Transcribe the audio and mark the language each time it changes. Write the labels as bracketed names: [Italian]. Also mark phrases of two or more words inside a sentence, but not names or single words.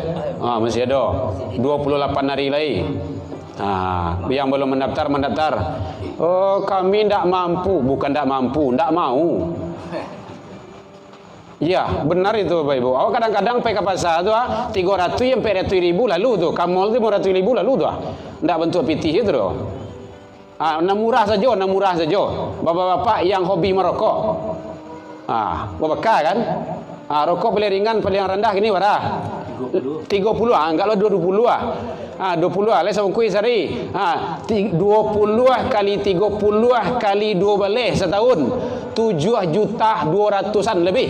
[Indonesian] Masih ada 28 hari lagi. Yang belum mendaftar. [Minangkabau] Kami ndak mampu, bukan ndak mampu, ndak mau. [Indonesian] Ya, benar itu Bapak Ibu. [Minangkabau] Awak kadang-kadang pergi ke pasar tu 300 yang 400 ribu lalu tu. Kamol tu 500 ribu lalu tu. Ndak bentuk pitih itu tu. [Indonesian] Murah saja. Bapak-bapak yang hobi merokok. Bapak kan? Rokok paling ringan, paling rendah gini berapa? 30. Enggaklah 20 20 lah sama kuih sehari. 20 kali 30 kali 2 balik setahun 7.200.000 lebih.